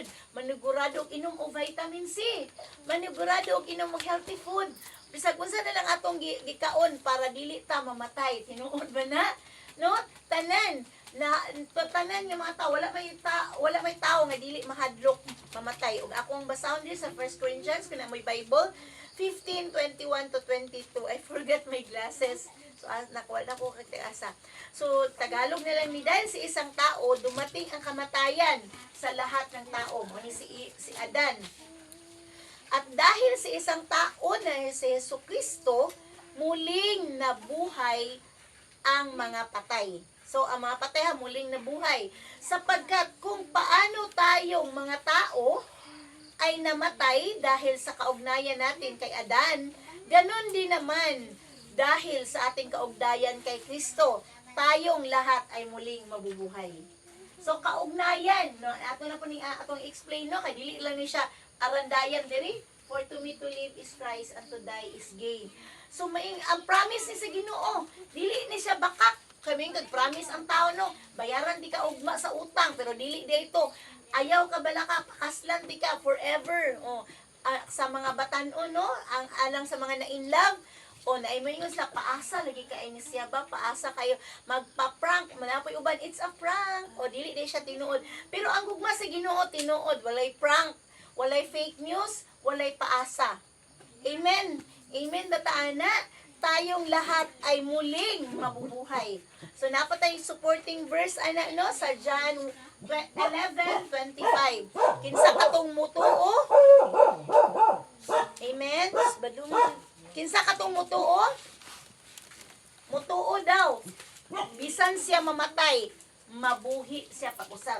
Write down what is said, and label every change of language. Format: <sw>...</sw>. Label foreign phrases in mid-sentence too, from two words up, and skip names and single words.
<ceb>Manigurado inom og</ceb> <en>vitamin C.</en> <ceb>Manigurado og inom og</ceb> <en>healthy food.</en> <ceb>Bisag unsa na lang atong gikaon para dili ta mamatay. Tinuod ba na? No? Tanan nga mga tao wala may tao nga dili mahadlok mamatay. Ug ako ang basahon din sa 1 Corinthians kana may Bible 15:21 to 22.</ceb> <en>I forgot my glasses.</en> <ceb>So nakuha na ko kay asa. So Tagalog na lang ni</ceb> <tl>dahil si isang tao dumating ang kamatayan sa lahat ng tao.</tl> <ceb>Muni si Adan.</ceb> <tl>At dahil si isang tao na si Jesucristo muling nabuhay ang mga patay. So, ang mga patay muling nabuhay. Sapagkat kung paano tayong mga tao ay namatay dahil sa kaugnayan natin kay Adan, ganon din naman dahil sa ating kaugnayan kay Kristo, tayong lahat ay muling mabubuhay. So, kaugnayan, no?</tl> <ceb>Ato na po atong explain, no? Kaya dili lang ni siya arandayan diri.</ceb> <en>For to me to live is Christ and to die is gain.</en> <ceb>So, ang promise ni sa Ginoo, dili ni siya bakak. kami promise ang tao no, bayaran di ka ugma sa utang pero dili dito. Ayaw ka bala ka pakaslan di ka forever. O sa mga batan-o no, ang alang sa mga na in love, o naimoy sa paasa lagi ka ini siya ba paasa kayo magpa-prank manapoy uban</ceb> <en>it's a prank</en> <ceb>o dili di siya tinuod pero ang gugma sa Ginoo tinuod walay prank walay</ceb> <en>fake news</en> <ceb>walay paasa. Amen.</ceb> <tl>Amen dataana tayong lahat ay muling mabubuhay.</tl> <ceb>So napatay</ceb> <en>supporting verse</en> <ceb>ana no sa John 11:25. Kinsa katong mutuo? Amen. Badung kinsa katong mutuo? Mutuo daw. Bisan siya mamatay, mabuhi siya pag-usab.</ceb>